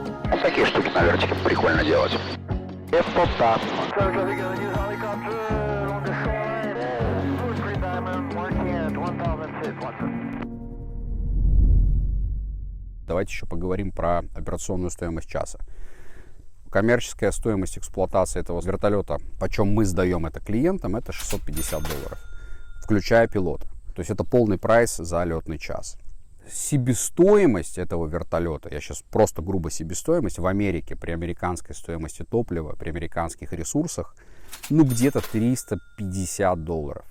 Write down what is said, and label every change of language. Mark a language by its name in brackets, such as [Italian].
[Russian] Вот такие штуки на вертике прикольно делать. Это так. [English] So, traffic, gonna use helicopter on the shoreline, Blue and Green Diamond, working at 1000 feet, Watson. [Russian] Давайте еще поговорим про операционную стоимость часа. Коммерческая стоимость эксплуатации этого вертолета, почем мы сдаем это клиентам, это $650, включая пилота. То есть это полный прайс за летный час. Себестоимость этого вертолета, я сейчас просто грубо себестоимость, в Америке при американской стоимости топлива, при американских ресурсах, где-то $350.